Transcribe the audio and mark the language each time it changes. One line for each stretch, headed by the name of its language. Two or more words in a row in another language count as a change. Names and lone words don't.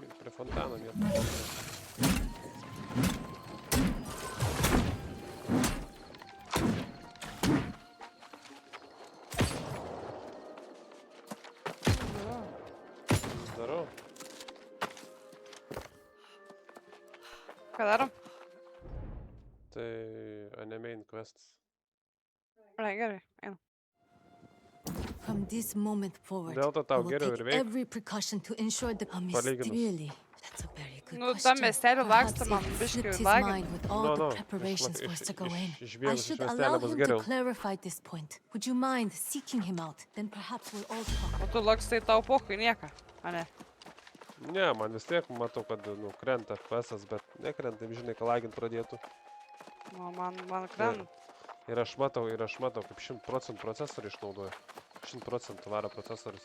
Lithuanian: Prie fontano vietą. Darau. Ką darom? Tai
English: main quests.
Lithuanian: Gerai, einam.
English: From this moment forward,
Lithuanian: Dėl to
English: I
Lithuanian: tau
English: will
Lithuanian: geriau ir
English: take
Lithuanian: veik.
English: every precaution to ensure the
Lithuanian: Palyginus.
English: really. That's a very good
Lithuanian: Nu,
English: question.
Lithuanian: tam miestelį
English: Perhaps
Lithuanian: laksto man
English: he
Lithuanian: biškį
English: slipped his
Lithuanian: lagina.
English: mind with all the preparations for us to go in. I
Lithuanian: Išbėgus iš
English: should
Lithuanian: miestelio
English: allow
Lithuanian: bus
English: him to
Lithuanian: geriau.
English: clarify this point. Would you mind seeking him out? Then perhaps we'll all talk.
Lithuanian: O tu lakstai tau pohui nieką, a ne? Ne, man vis tiek matau, kad krenta FPS-as, bet nekrenta, žinai, ką lagint pradėtų. Nu, man krenta. Ir aš matau, kaip 100% procesorių išnaudoja. 100% varo procesorius.